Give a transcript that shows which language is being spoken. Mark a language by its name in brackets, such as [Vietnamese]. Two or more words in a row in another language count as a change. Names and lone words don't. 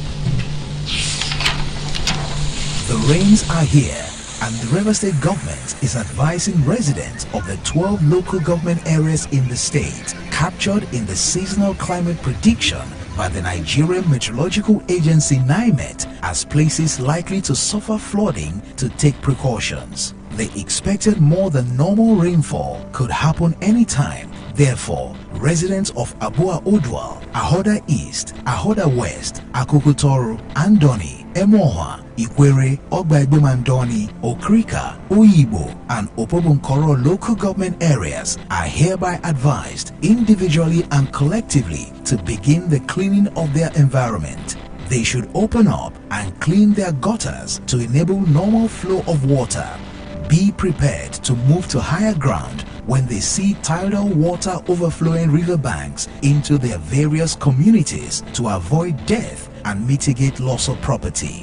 [English] The rains are here, and the River State government is advising residents of the 12 local government areas in the state captured in the seasonal climate prediction by the Nigerian Meteorological Agency NIMET as places likely to suffer flooding to take precautions. The expected more than normal rainfall could happen anytime Therefore, residents of Abua Odwal, Ahoda East, Ahoda West, Akukutoro, Andoni, Emoha, Ikwere, Ogbaibumandoni, Okrika, Oyibo, and Opobunkoro local government areas are hereby advised individually and collectively to begin the cleaning of their environment. They should open up and clean their gutters to enable normal flow of water. Be prepared to move to higher ground when they see tidal water overflowing riverbanks into their various communities to avoid death and mitigate loss of property.